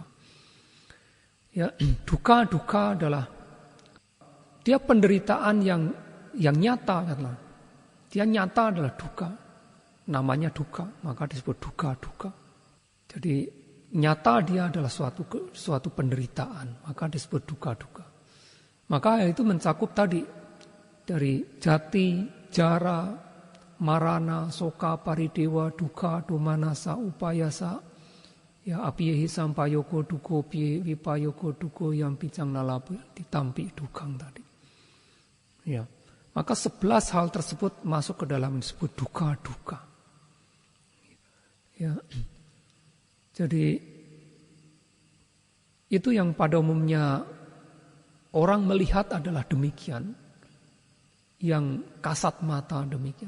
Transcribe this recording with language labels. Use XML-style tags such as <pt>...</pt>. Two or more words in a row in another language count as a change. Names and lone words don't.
<id>Ya, duka adalah dia penderitaan yang nyata adalah. Dia nyata adalah duka. Namanya duka, maka disebut duka. Jadi nyata dia adalah suatu penderitaan, maka disebut duka. Maka itu mencakup tadi dari</id> <pi>jati, jara, marana, soka, paridewa, duka, domanasa, upayasa, ya apiyehi sampayoko duko piye wipayoko duko yang picang nalapu ditampi dukang tadi.</pi> <id>Ya, maka 11 hal tersebut masuk ke dalam disebut duka. Ya, jadi itu yang pada umumnya orang melihat adalah demikian, yang kasat mata demikian.</id>